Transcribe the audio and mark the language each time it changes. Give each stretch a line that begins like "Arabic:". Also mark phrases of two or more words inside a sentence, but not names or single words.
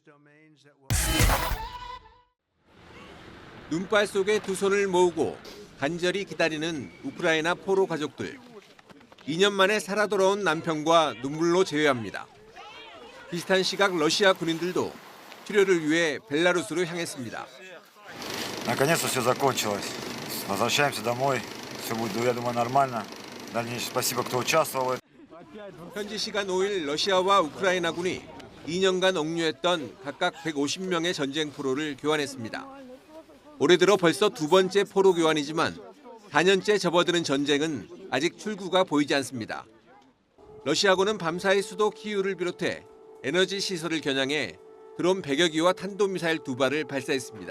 Korean: 눈발 속에 두 손을 모으고 간절히 기다리는 우크라이나 포로 가족들. 2년 만에 살아 돌아온 남편과 눈물로 제외합니다. 비슷한 시각 러시아 군인들도 치료를 위해 벨라루스로 향했습니다.
Russian: Наконец-то все закончилось. Возвращаемся домой. Все будет, я думаю, нормально. Дальнейшее спасибо, кто участвовал.
Korean: 현지 시간 5일 러시아와 우크라이나군이 2년간 억류했던 각각 150명의 전쟁 포로를 교환했습니다. 올해 들어 벌써 두 번째 포로 교환이지만 4년째 접어드는 전쟁은 아직 출구가 보이지 않습니다. 러시아군은 밤사이 수도 키이우를 비롯해 에너지 시설을 겨냥해 드론 100여 기와 탄도미사일 2발을 발사했습니다.